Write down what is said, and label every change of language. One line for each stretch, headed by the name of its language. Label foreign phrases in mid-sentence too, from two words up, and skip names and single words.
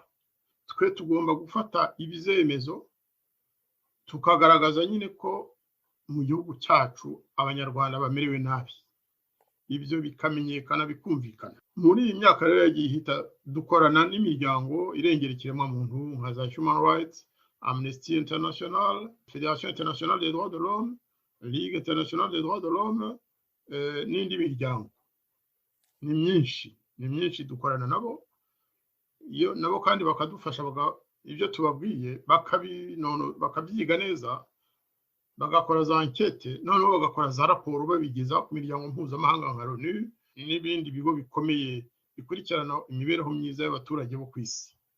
Kinyarwanda: Twe tugomba gufata ibizemezo tukagaragaza nyine ko mu gihugu cyacu abanyarwanda bamerewe nabi, ibyo bikamenyekana bikumvikana. Muri iyi myaka rero yagiye ihita dukorana n'imiryango irengera ikiremwamuntu nka za Human Rights, Amnesty International, Fédération Internationale des Droits de l'Homme, Ligue Internationale des Droits de l'Homme, n'indi miryango. Ni myinshi dukorana nabo, iyo nabo kandi bakadufasha, ibyo tubabwiye bakabyiga neza, bagakora za enquête, noneho bagakora za raporo babigeza ku miryango mpuzamahanga nka ONU n'ibindi bigo bikomeye bikurikirana imibereho myiza y'abaturage bo ku isi.